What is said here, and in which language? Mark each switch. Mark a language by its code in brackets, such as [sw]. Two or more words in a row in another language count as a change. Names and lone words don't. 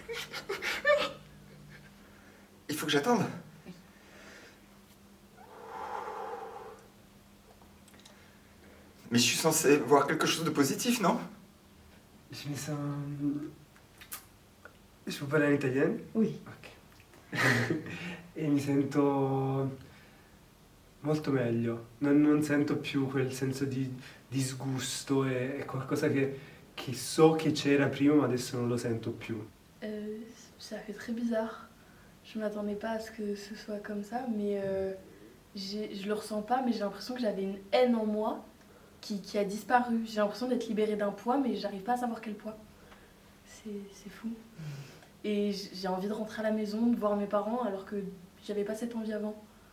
[fr] Il faut que j'attende. Mais je suis censé voir quelque chose de positif, non? Je peux parler en italien? Oui. Ok. [it] E mi sento molto meglio, non sento più quel senso di disgusto, è qualcosa che so che c'era prima ma adesso non lo sento più. [fr] Ça fait très bizarre. Je m'attendais pas à ce que ce soit comme ça, mais je le ressens pas, mais j'ai l'impression que j'avais une haine en moi qui a disparu. J'ai l'impression d'être libérée d'un poids, mais j'arrive pas à savoir quel poids. C'est fou. Et j'ai envie de rentrer à la maison, de voir mes parents, alors que j'avais pas cette envie avant.